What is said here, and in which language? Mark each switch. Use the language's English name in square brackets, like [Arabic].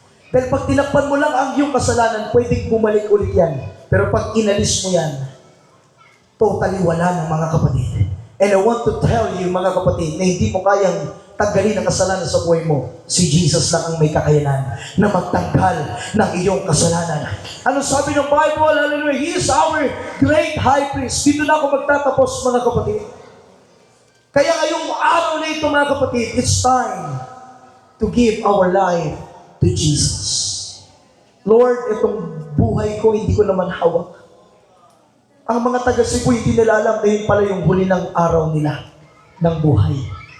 [Filipino] Dahil pag tinakpan mo lang ang iyong kasalanan, pwedeng bumalik ulit yan. Pero pag inalis mo yan, totally wala na, mga kapatid. [English] And I want to tell you, [Filipino] mga kapatid, na hindi mo kayang tanggalin ang kasalanan sa buhay mo. Si Jesus lang ang may kakayanan na magtanggal ng iyong kasalanan. Ano sabi ng Bible? Hallelujah. [English] He is our great high priest. [Filipino] Dito na ako magtatapos, mga kapatid. Kaya ngayong araw na ito, mga kapatid, [English] it's time to give our life to Jesus. [Filipino] Lord, itong buhay ko, hindi ko naman hawak. Ang mga taga-Cebu, hindi nila alam na yun pala yung huli ng araw nila ng buhay.